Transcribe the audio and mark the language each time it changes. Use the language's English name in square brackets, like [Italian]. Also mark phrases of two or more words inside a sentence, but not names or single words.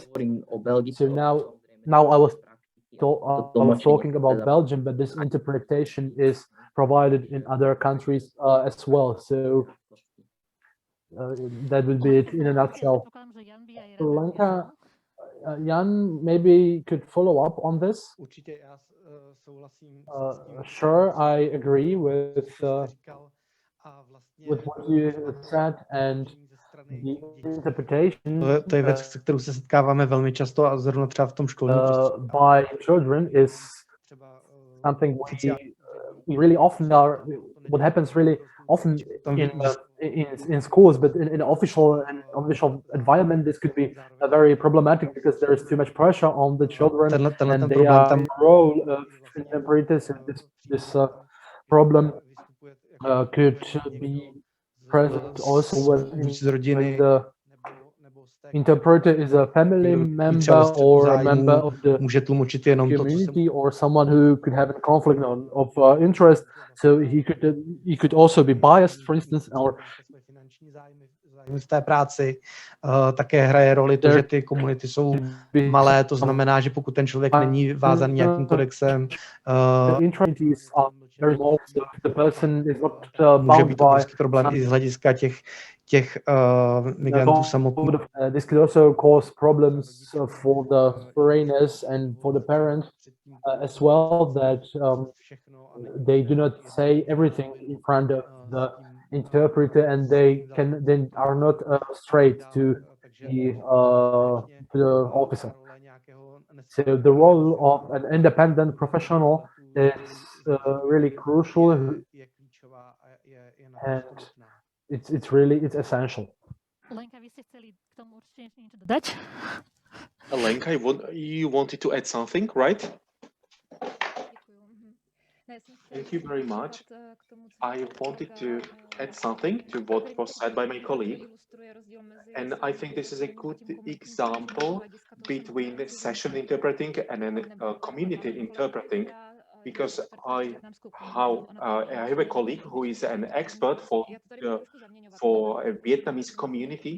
[English] So now I was talking about Belgium, but this interpretation is provided in other countries as well. So that would be it in a nutshell. Lenka, Jan, maybe could follow up on this. [Czech] Určitě já souhlasím [English] Sure, I agree with [Czech] říkal a vlastně [English] with what you said and the interpretation [Czech] to je věc, se kterou se setkáváme velmi často a zrovna třeba v tom školním prostředí. [English] by children is something we really often are. What happens really often in schools, but in official environment, this could be very problematic because there is too much pressure on the children, and they are role of interpreters. And this problem could be present also when the interpreter is a family member or a member of the community or someone who could have a conflict of interest. So he could also be biased, for instance, or [Czech] v té práci. Také hraje roli to, že ty komunity jsou malé, to znamená, že pokud ten člověk není vázaný nějakým kodexem, může být obrovský problém i z hlediska těch migrantů samotných. [English] This could also cause problems for the foreigners and for the parents as well, that they do not say everything in front of the interpreter, and they are not straight to the officer. So the role of an independent professional is really crucial, and it's essential. [Slovak] Lenka, vy ste chceli k tomu určite niečo dodať? [English] Lenka, you wanted to add something, right? Thank you very much. I wanted to add something to what was said by my colleague, and I think this is a good example between session interpreting and community interpreting, because I have a colleague who is an expert for a Vietnamese community.